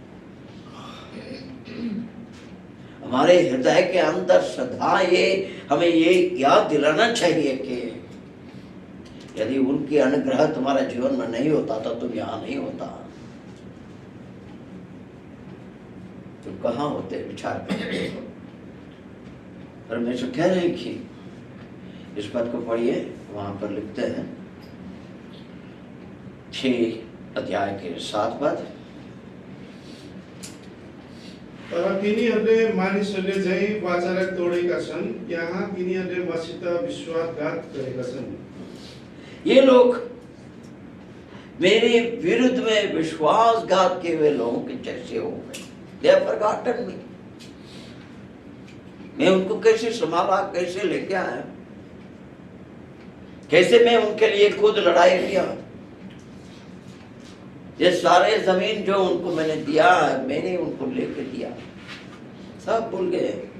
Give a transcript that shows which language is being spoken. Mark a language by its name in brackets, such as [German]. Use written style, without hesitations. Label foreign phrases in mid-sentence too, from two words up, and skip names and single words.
[Hindi] हमारे हृदय के अंदर सदा ये हमें ये याद दिलाना चाहिए कि यदि उनकी अनुग्रह तुम्हारे जीवन में नहीं होता तो तुम यहां नहीं होता, तुम कहां होते। विचार करो। परमेश्वर कह रहे हैं कि इस पद को पढ़िए, वहां पर लिखते हैं 6 अध्याय के 7 पद। [Nepali] तर तिनीहरूले मानिसहरूले झै वाचा तोडेका छन्, यहाँ तिनीहरूले मसित विश्वासघात गरेका छन्। [Hindi] ये लोग मेरे विरुद्ध में विश्वासघात किए हुए लोगों के जैसे हो गए। [English] They have forgotten me। [Hindi] मैं उनको कैसे संभाला, कैसे लेके आया, कैसे मैं उनके लिए खुद लड़ाई किया। ये सारे जमीन जो उनको मैंने दिया है, मैंने उनको लेके दिया, सब भूल गए।